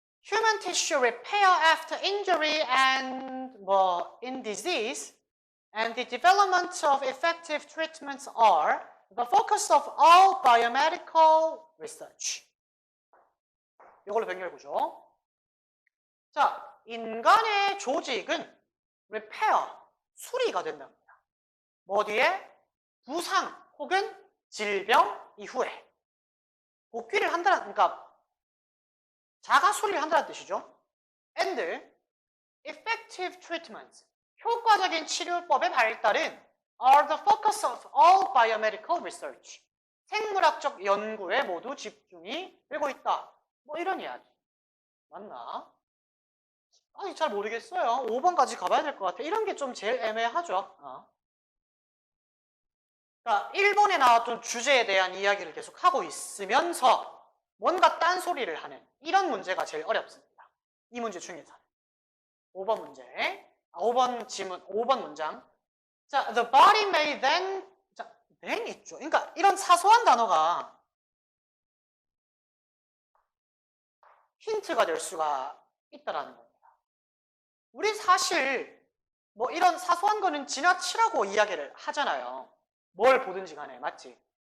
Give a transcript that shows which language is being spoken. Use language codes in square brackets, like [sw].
[en] Human tissue repair after injury and in disease and the development of effective treatments are the focus of all biomedical research. [ko] 이걸로 변경해보죠. 자, 인간의 조직은 repair, 수리가 된답니다. 뭐 뒤에? 부상 혹은 질병 이후에. 복귀를 한다는, 그러니까 자가 수리를 한다는 뜻이죠. [en] And effective treatments, [ko] 효과적인 치료법의 발달은 [en] are the focus of all biomedical research. [ko] 생물학적 연구에 모두 집중이 되고 있다. 이런 이야기. 맞나? 아니, 잘 모르겠어요. 5번까지 가봐야 될 것 같아. 이런 게 좀 제일 애매하죠. 그러니까 1번에 나왔던 주제에 대한 이야기를 계속 하고 있으면서 뭔가 딴소리를 하는 이런 문제가 제일 어렵습니다. 이 문제 중에서. 5번 문제. 5번 지문, 5번 문장. [en] 자, the body may then, 자, then 있죠. [ko] 그러니까 이런 사소한 단어가 힌트가 될 수가 있다라는 겁니다. 우리 사실 이런 사소한 거는 지나치라고 이야기를 하잖아요. 뭘 보든지 간에. 맞지?